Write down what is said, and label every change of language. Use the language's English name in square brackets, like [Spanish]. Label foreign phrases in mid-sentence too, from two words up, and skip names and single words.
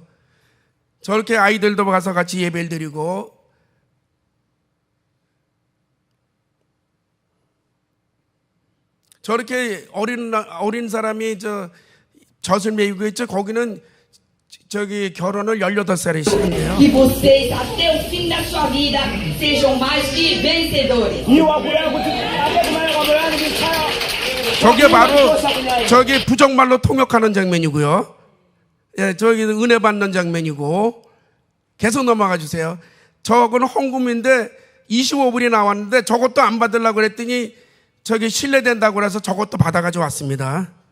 [Korean] 저렇게 아이들도 가서 같이 예배를 드리고 저렇게 어린 사람이 젖을 메이고 있죠. 거기는 저기 결혼을 18살에 시작해요. [Portuguese] Que vocês, até o fim da sua vida, sejam mais que vencedores. [Korean] 저게 바로 저기 부정말로 통역하는 장면이고요. 예, 저기 은혜 받는 장면이고 계속 넘어가 주세요. 저거는 헌금인데 25불이 나왔는데 저것도 안 받으려고 그랬더니 저기 실례된다고 그래서 저것도 받아가지고 왔습니다.